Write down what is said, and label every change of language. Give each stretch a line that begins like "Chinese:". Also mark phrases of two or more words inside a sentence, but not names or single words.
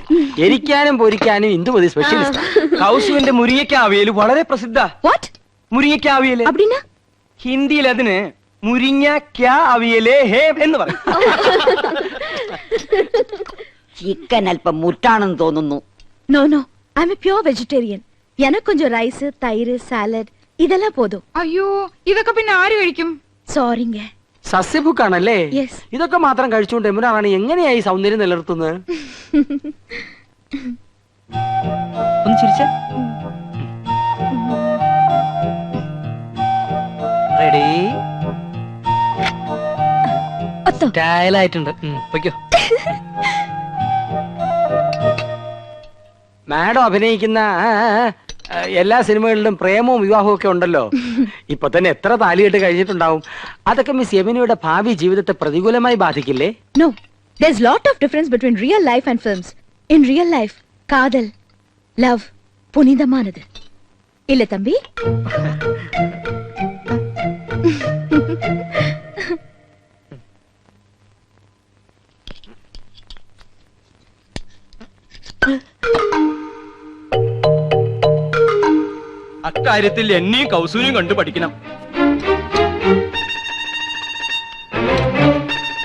Malayalam: എരിക്കാനും പൊരിക്കാനും ഇന്ദുമതി സ്പെഷ്യലിസ്റ്റ്. കൗസുവിന്റെ മുരിങ്ങയ്ക്ക അവിയൽ വളരെ പ്രസിദ്ധ. വാട്ട്? മുരിങ്ങയ്ക്ക അവിയല്.
Tamil: அப்படினா?
Malayalam: ഹിന്ദിയിൽ അതിന് മുരിങ്ങയ്ക്ക അവിയലേ ഹേ എന്ന് പറയും. ചിക്കൻ അല്പം മുറ്റാണെന്ന് തോന്നുന്നു.
English: No no, I am a pure vegetarian.
Tamil: எனக்கு கொஞ்சம் ரைஸ், தயிர், சாலட் இதெல்லாம் போதும்.
Malayalam: അയ്യോ, ഇതൊക്കെ പിന്നെ ആര് കഴിക്കും?
Tamil: சாரிங்க.
Malayalam: സസ്യഭുക്കാണല്ലേ?
English: Yes.
Malayalam: ഇതൊക്കെ മാത്രം കഴിച്ചുകൊണ്ട് യമുന റാണി എങ്ങനെയായി സൗന്ദര്യം നിലനിർത്തുന്നത്? ഒന്ന് ചിരിച്ച. റെഡി? സ്റ്റൈലായിട്ടുണ്ട്. പൊയ്ക്കോ. മാഡം അഭിനയിക്കുന്ന എല്ലാ സിനിമകളിലും പ്രേമവും വിവാഹവും ഒക്കെ ഉണ്ടല്ലോ. ഇപ്പൊ തന്നെ എത്ര താലികെട്ട് കഴിഞ്ഞിട്ടുണ്ടാവും. അതൊക്കെ മിസ് യമുനയുടെ ഭാവി ജീവിതത്തെ പ്രതികൂലമായി ബാധിക്കില്ലേ?
English: No, there's lot of difference between real life and films. In real life,
Tamil: காதல், love புனிதமானது. இல்ல தம்பி?
Malayalam: അക്കാര്യത്തിൽ എന്നെയും കൗസൂരിയും കണ്ടു പഠിക്കണം.